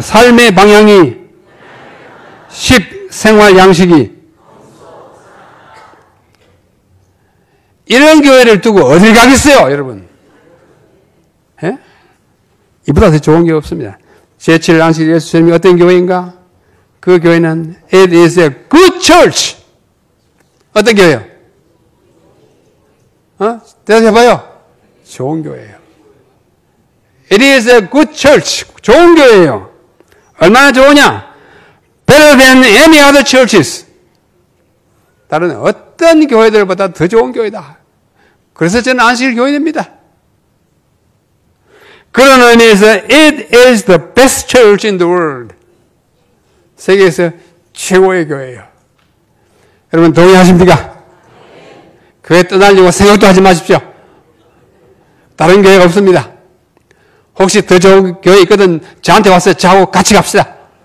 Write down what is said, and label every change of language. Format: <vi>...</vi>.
<ko>삶의 방향이 10. 생활 양식이. 이런 교회를 두고 어딜 가겠어요, 여러분? 예? 이보다 더 좋은 교회 없습니다. 제7안식 예수 재림이 어떤 교회인가? 그 교회는</ko> <en>It is a good church.</en> <ko>어떤 교회요? 대답해봐요. 좋은 교회예요.</ko> <en>It is a good church.</en> <ko>좋은 교회예요. 얼마나 좋으냐?</ko> <en>Better than any other churches.</en> <ko>다른 어떤 교회들보다 더 좋은 교회다. 그래서 저는 안식일 교인입니다. 그런 의미에서</ko> <en>It is the best church in the world.</en> <ko>세계에서 최고의 교회예요. 여러분 동의하십니까? 교회 떠나려고 생각도 하지 마십시오. 다른 교회가 없습니다. 혹시 더 좋은 교회 있거든 저한테 와서 저하고 같이 갑시다.</ko>